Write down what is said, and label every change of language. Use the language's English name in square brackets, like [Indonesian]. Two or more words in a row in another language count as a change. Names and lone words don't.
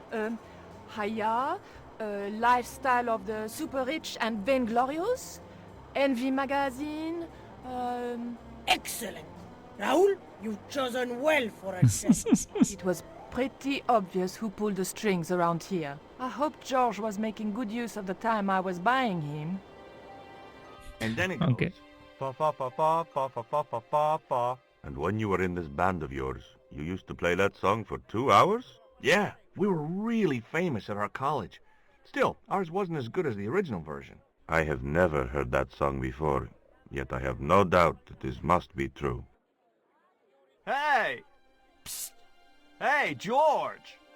[English] Haya, Lifestyle of the Super Rich and Vainglorious, Envy Magazine, Excellent! Raoul, you've chosen well for a set. It was pretty obvious who pulled the strings around here. I hope George was making good use of the time I was buying him. And then it goes. Okay. Fa fa fa fa fa fa fa fa fa fa. And when you were in this band of yours, you used to play that song for 2 hours? Yeah, we were really famous at our college. Still, ours wasn't as good as the original version. I have never heard that song before, yet I have no doubt that this must be true. Hey! Psst! Hey, George!